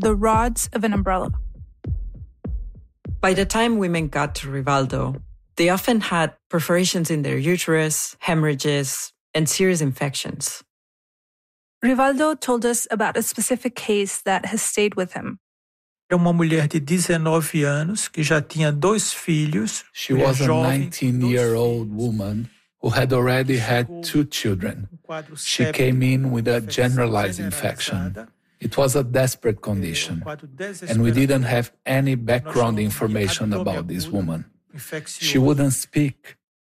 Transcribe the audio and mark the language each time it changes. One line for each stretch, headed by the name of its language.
English: The rods of an umbrella. By the time women got to Rivaldo, they often had perforations in their uterus, hemorrhages, and serious infections. Rivaldo told us about a specific case that has stayed with him.
Portuguese: Era uma mulher de 19 anos que já tinha dois filhos.
English: She was a 19-year-old woman who had already had 2 children. She came in with a generalized infection. It was a desperate condition, and we didn't have any background information about this woman. She wouldn't speak.